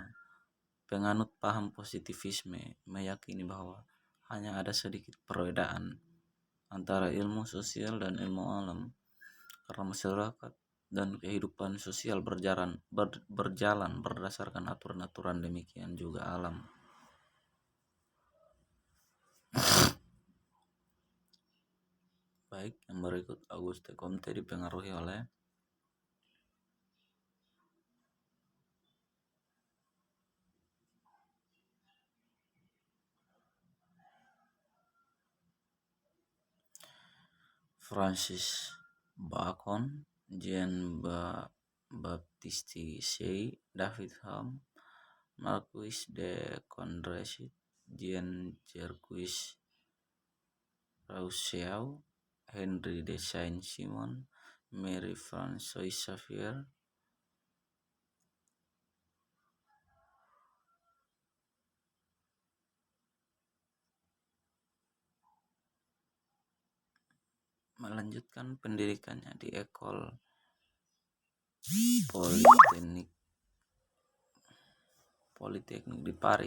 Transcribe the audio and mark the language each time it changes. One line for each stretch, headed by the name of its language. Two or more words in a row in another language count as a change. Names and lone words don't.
Indonesian: Penganut paham positivisme meyakini bahwa hanya ada sedikit perbedaan antara ilmu sosial dan ilmu alam, karena masyarakat dan kehidupan sosial berjalan berdasarkan aturan-aturan, demikian juga alam. Baik, yang berikut, Auguste Comte dipengaruhi oleh Francis Bacon, Jean-Baptiste Say, David Hume, Marquis de Condorcet, Jean-Jacques Rousseau, Henry de Saint-Simon, Marie-Françoise Xavier, melanjutkan pendidikannya di École Polytechnique di Paris.